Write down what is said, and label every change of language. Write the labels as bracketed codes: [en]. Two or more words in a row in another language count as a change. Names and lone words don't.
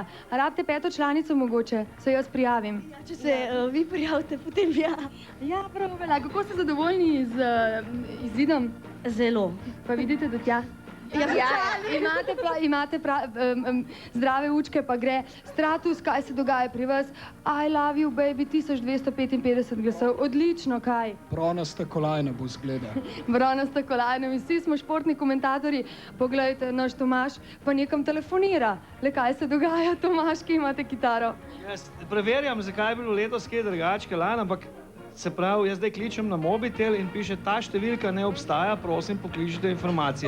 [sl] A rabite 5. članico mogoče? Se jaz prijavim. Če se vi prijavite, potem ja. Ja, prav velja. Kako ste zadovoljni z izidom? Zelo. Pa vidite do tja? Ja, imate zdrave učke, pa gre. Stratus, kaj se dogaja pri vas? I love you, baby, 1255 glasov. Odlično, kaj? Bronasta kolajna bo zgleda. Bronasta kolajna, vsi smo športni komentatorji. Poglejte, naš Tomaž pa nekam telefonira. Le kaj se dogaja, Tomaž, ki imate kitaro? Jaz preverjam, zakaj je bilo letos kaj drugače, lan, ampak se pravi, jaz zdaj kličem na mobitel in piše, ta številka ne obstaja, prosim, pokličite informacije.